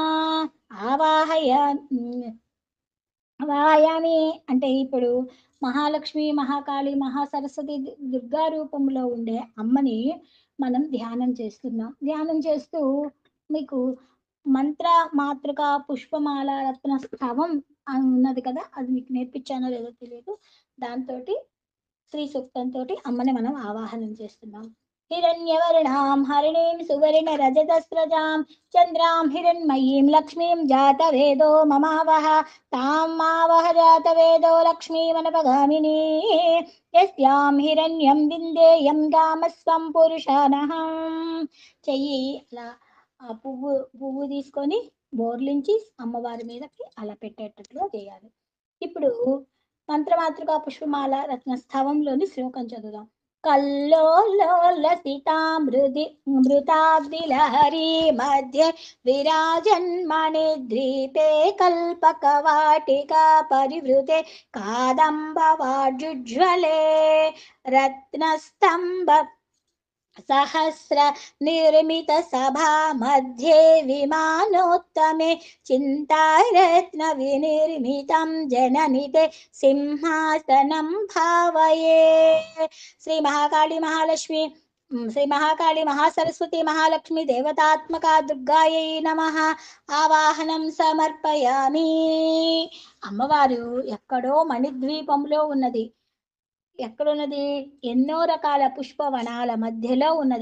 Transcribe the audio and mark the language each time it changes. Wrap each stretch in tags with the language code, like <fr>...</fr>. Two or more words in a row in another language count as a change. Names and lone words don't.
<te>ఆవాహయామి అంటే ఇప్పుడు మహాలక్ష్మి మహాకాళి మహాసరస్వతి దుర్గా రూపంలో ఉండే అమ్మని మనం ధ్యానం చేస్తున్నాం. ధ్యానం చేస్తూ మీకు మంత్ర మాతృక పుష్పమాల రత్న స్థవం ఉన్నది కదా, అది మీకు నేర్పించానో లేదో తెలియదు. దాంతో శ్రీ సూక్తంతో అమ్మని మనం ఆవాహనం చేస్తున్నాం.</te> <sa>हिरण्यवर्णां हरिणीं सुवर्णरजतस्रजां चन्द्रां हिरण्मयीं लक्ष्मीं जातवेदो ममावह तां मावह जातवेदो लक्ष्मीमनपगामिनी यस्यां हिरण्यं विन्देयं गामस्वं పురుషానః.</sa> <te>చెయ్యి అలా ఆ పువ్వు తీసుకొని బోర్లించి అమ్మవారి మీదకి అలా పెట్టేటట్లుగా చేయాలి. ఇప్పుడు మంత్రమాతృకా పుష్పమాల రత్నస్థవంలోని శ్లోకం చదువుదాం.</te> <sa>మృతాబ్దిలహరి మధ్య విరాజన్మణిద్వీపే కల్పకవాటికా పరివృతే కాదంబవాజుజ్వలే రత్నస్తంభ सहस्र निर्मित सभा मध्ये विमानोत्तमे चिन्तारत्न विनिर्मितं जननिते सिंहासनं भावये. श्री महाकाली महालक्ष्मी శ్రీ మహాకాళి మహాసరస్వతి మహాలక్ష్మి దేవతాత్మక దుర్గాయై నమః. ఆవాహనం సమర్పయామి.</sa> <te>అమ్మవారు ఎక్కడో మణిద్వీపంలో ఉన్నది. ఎక్కడున్నది? ఎన్నో రకాల పుష్పవనాల మధ్యలో ఉన్నది.</te>